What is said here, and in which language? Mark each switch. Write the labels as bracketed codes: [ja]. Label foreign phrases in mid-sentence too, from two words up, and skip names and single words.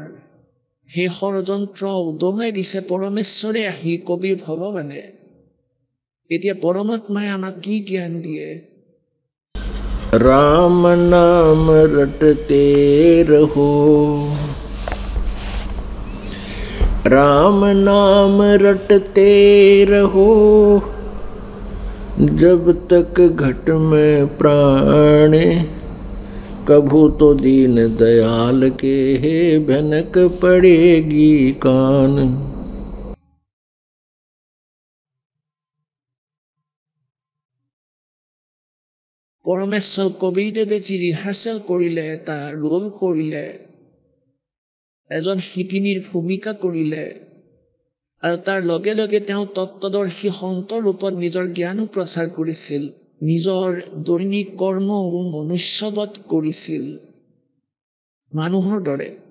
[as] সেই ষড়যন্ত্ৰ উদঙাই দিছে পৰমেশ্বৰে আহি, কবিৰ ভগৱানে। এতিয়া পৰমাত্মাই আমাক কি জ্ঞান দিয়ে? [hi] राम नाम रटते रहो, राम नाम रटते रहो, जब तक घट में प्राण, कभू तो दीन दयाल के भनक पड़ेगी कान। [as] পৰমেশ্বৰ কবিৰদেৱে যি ৰিহাৰ্চেল কৰিলে, এটা ৰোল কৰিলে, এজন শিপিনীৰ ভূমিকা কৰিলে, আৰু তাৰ লগে লগে তেওঁ তত্ত্বদৰ্শী সন্তৰ ৰূপত নিজৰ জ্ঞানো প্ৰচাৰ কৰিছিল, নিজৰ দৈনিক কৰ্ম মনুষ্যবধ কৰিছিল মানুহৰ দৰে।